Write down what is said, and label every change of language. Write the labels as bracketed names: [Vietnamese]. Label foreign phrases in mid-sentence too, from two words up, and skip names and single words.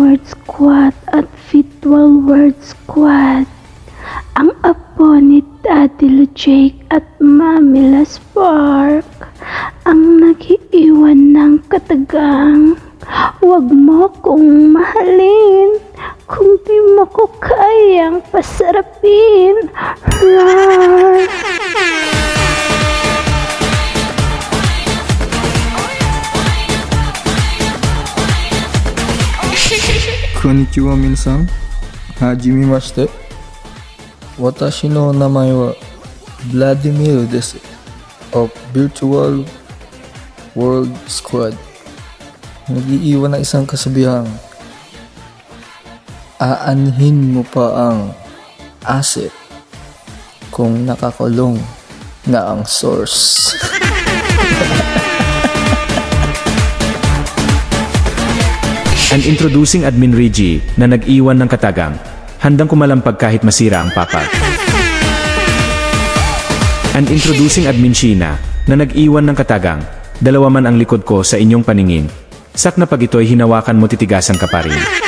[Filipino] World Squad at Virtual World Squad, ang apo ni Daddy Jake at Mami Spark, ang nag-iiwan ng katagang, huwag mo kong mahalin kung di mo ko kayang pasarapin. Rawr! [Japanese] こんにちは皆さん、はじめまして. Watashi no namae wa Vladimir desu, [English] of Virtual World Squad. [Filipino] Nag-iiwan ng isang kasabihang, aanhin mo pa ang asset kung nakakulong na ang source. [English] And introducing [Filipino] Admin Reggie na nag-iwan ng katagang, handang kumalampag kahit masira ang pakal. [English] And introducing [Filipino] Admin Sheena, na nag-iwan ng katagang, dalawa man ang likod ko sa inyong paningin. Sak na pag ito'y hinawakan mo titigasan ka pa rin.